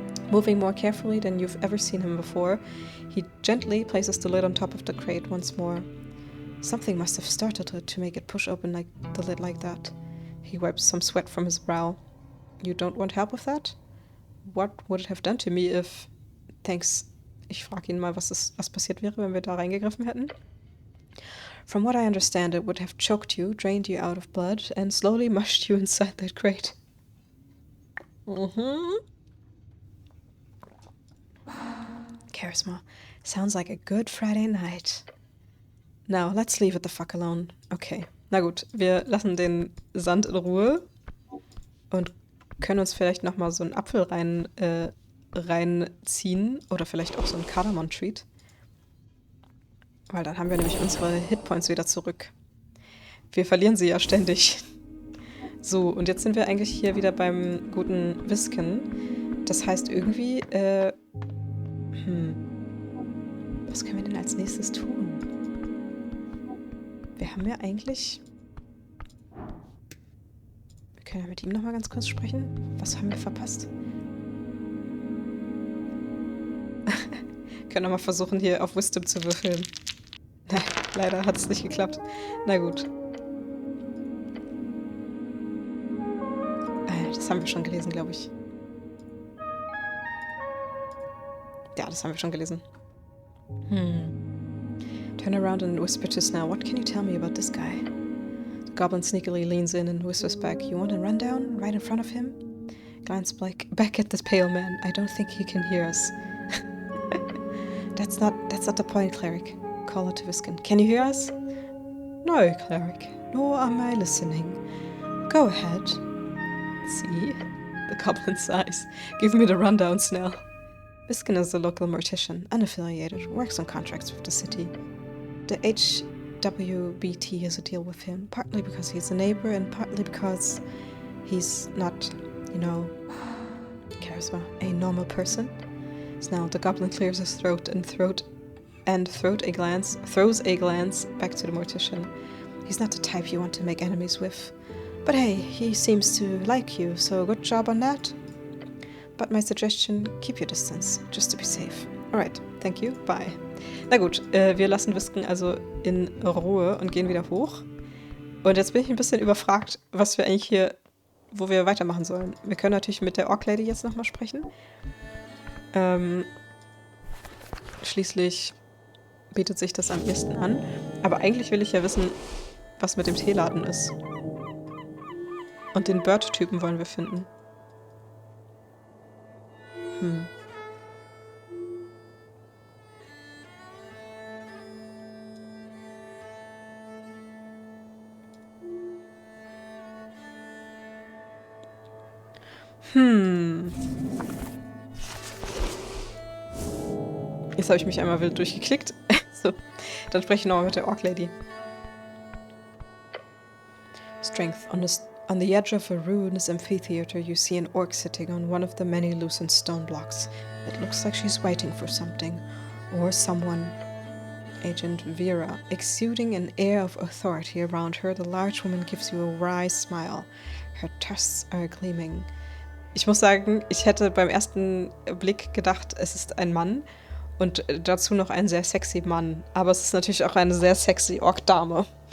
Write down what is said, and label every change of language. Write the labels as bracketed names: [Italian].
[English] Moving more carefully than you've ever seen him before, he gently places the lid on top of the crate once more. Something must have startled it to make it push open the lid like that. He wipes some sweat from his brow. You don't want help with that? What would it have done to me if... Thanks. [German] Ich frage ihn mal, was passiert wäre, wenn wir da reingegriffen hätten. [English] From what I understand, it would have choked you, drained you out of blood, and slowly mushed you inside that crate. Charisma. Sounds like a good Friday night. Now, let's leave it the fuck alone. Okay. [German] Na gut, wir lassen den Sand in Ruhe und können uns vielleicht nochmal so einen Apfel reinziehen oder vielleicht auch so einen Kardamom-Treat. Weil dann haben wir nämlich unsere Hitpoints wieder zurück. Wir verlieren sie ja ständig. So, und jetzt sind wir eigentlich hier wieder beim guten Whisken. Das heißt irgendwie, was können wir denn als nächstes tun? Wir haben ja eigentlich... Wir können ja mit ihm nochmal ganz kurz sprechen. Was haben wir verpasst? Können wir mal versuchen, hier auf Wisdom zu würfeln. Leider hat es nicht geklappt. Na gut. Das haben wir schon gelesen, glaube ich. Ja, das haben wir schon gelesen. [English] Turn around and whisper to Snell. What can you tell me about this guy? The goblin sneakily leans in and whispers back. You want a rundown right in front of him? Glance back at the pale man. I don't think he can hear us. That's not the point, cleric. Call her to Viskin. Can you hear us? No, cleric. Nor am I listening. Go ahead. See? The goblin sighs. Give me the rundown, Snell. Viskin is a local mortician, unaffiliated, works on contracts with the city. The HWBT has a deal with him, partly because he's a neighbor and partly because he's not, charisma, a normal person. Snell, the goblin clears his throat and throws a glance back to the mortician. He's not the type you want to make enemies with. But hey, he seems to like you, so good job on that. But my suggestion, keep your distance, just to be safe. Alright, thank you, bye. [German] Na gut, wir lassen Whisken also in Ruhe und gehen wieder hoch. Und jetzt bin ich ein bisschen überfragt, was wir eigentlich hier, wo wir weitermachen sollen. Wir können natürlich mit der Orc Lady jetzt nochmal sprechen. Schließlich bietet sich das am ehesten an. Aber eigentlich will ich ja wissen, was mit dem Teeladen ist. Und den Bird-Typen wollen wir finden. Jetzt habe ich mich einmal wild durchgeklickt. So, dann spreche ich nochmal mit der Orc-Lady. [English] Strength. On the edge of a ruinous amphitheater, you see an orc sitting on one of the many loosened stone blocks. It looks like she's waiting for something. Or someone. Agent Vera. Exuding an air of authority around her, the large woman gives you a wry smile. Her tusks are gleaming. [German] Ich muss sagen, ich hätte beim ersten Blick gedacht, es ist ein Mann. Und dazu noch ein sehr sexy Mann. Aber es ist natürlich auch eine sehr sexy Ork-Dame.